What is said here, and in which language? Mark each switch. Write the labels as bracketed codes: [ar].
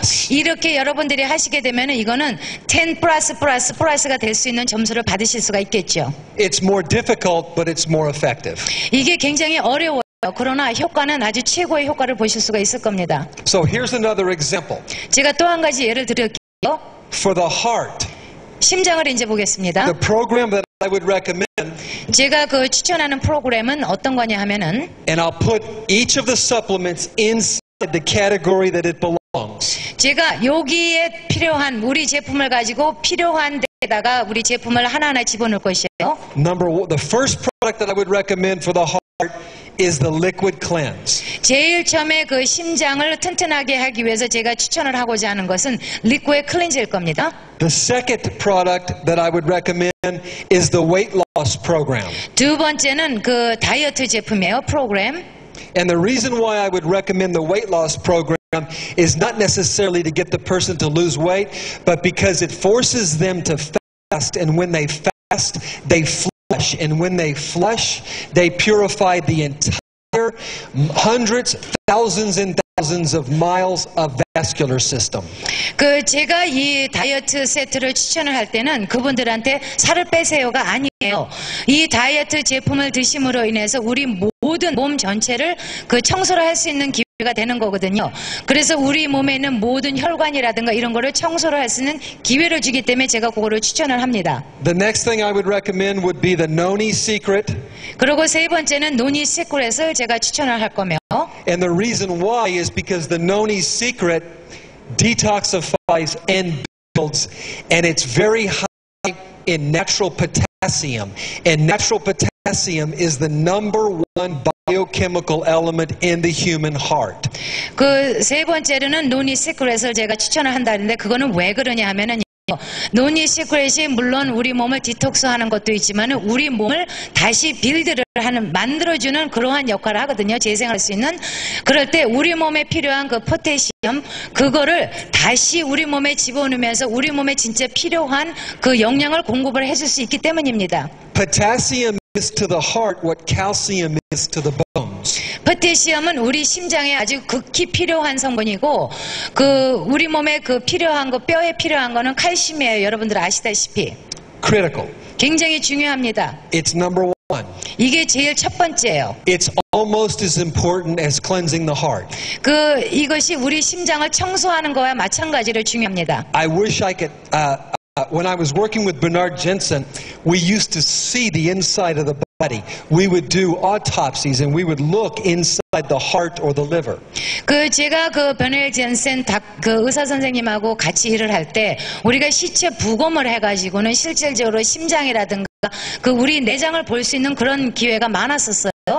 [ko] 이렇게 여러분들이 하시게 되면 이거는 10 플러스가 될 수 있는 점수를 받으실 수가 있겠죠. [en] It's more difficult, but it's more effective. [ko] 이게 굉장히 어려워요. 그러나 효과는 아주 최고의 효과를 보실 수가 있을 겁니다. [en] So here's another example. [ko] 제가 또 한 가지 예를 드릴게요. [en] For the heart, [ko] 심장을 이제 보겠습니다. [en] the program that I would recommend, [ko] 제가 그 추천하는 프로그램은 어떤 거냐 하면은, [en] and I'll put each of the supplements inside the category that it belongs. [ko] 제가 여기에 필요한 우리 제품을 가지고 필요한 데다가 우리 제품을 하나하나 집어넣을 것이에요. [en] The first product that I would recommend for the heart is the liquid cleanse. [ko] 제일 처음에 그 심장을 튼튼하게 하기 위해서 제가 추천을 하고자 하는 것은 리퀴드 클렌저일 겁니다. [en] The second product that I would recommend is the weight loss program. [ko] 두 번째는 그 다이어트 제품이에요, 프로그램. [en] And the reason why I would recommend the weight loss program is not necessarily to get the person to lose weight, but because it forces them to fast, and when they fast, they flush, and when they flush, they purify the entire hundreds, thousands and thousands of miles of vascular system. [ko] 그 제가 이 다이어트 세트를 추천을 할 때는 그분들한테 살을 빼세요가 아니에요. 이 다이어트 제품을 드심으로 인해서 우리 모든 몸 전체를 그 청소를 할 수 있는 기회가 되는 거거든요. 그래서 우리 몸에 있는 모든 혈관이라든가 이런 거를 청소를 할 수 있는 기회를 주기 때문에 제가 그거를 추천을 합니다. [en] The next thing I would recommend would be the Noni Secret. [ko] 그리고 세 번째는 노니 시크릿을 제가 추천을 할 거며. [en] And the reason why is because the Noni Secret detoxifies and builds, and it's very high in natural potassium. And natural potassium is the #1 biochemical element in the human heart. [ko] 그 세 번째로는 노니 시크릿을 제가 추천을 한다는데 그거는 왜 그러냐 하면은 노니 시크릿이 물론 우리 몸을 디톡스하는 것도 있지만 우리 몸을 다시 빌드를 하는, 만들어주는 그러한 역할을 하거든요. 재생할 수 있는. 그럴 때 우리 몸에 필요한 그 포테시엄, 그거를 다시 우리 몸에 집어넣으면서 우리 몸에 진짜 필요한 그 영양을 공급을 해줄 수 있기 때문입니다. [en] Potassium is to the heart what calcium is to the bones. [ko] 포테시엄은 우리 심장에 아주 극히 필요한 성분이고, 그 우리 몸에 그 필요한 거, 뼈에 필요한 거는 칼슘이에요. 여러분들 아시다시피. [en] Critical. [ko] 굉장히 중요합니다. [en] It's number one. [ko] 이게 제일 첫 번째예요. [en] It's almost as important as cleansing the heart. [ko] 이것이 우리 심장을 청소하는 거와 마찬가지로 중요합니다. [en] I wish I could, when I was working with Bernard Jensen, we used to see the inside of the body. We would do autopsies and we would look inside the heart or the liver. [ko] 제가 베널 젠센 의사 선생님하고 같이 일을 할 때 우리가 시체 부검을 해가지고는 실질적으로 심장이라든가 우리 내장을 볼 수 있는 그런 기회가 많았었어요.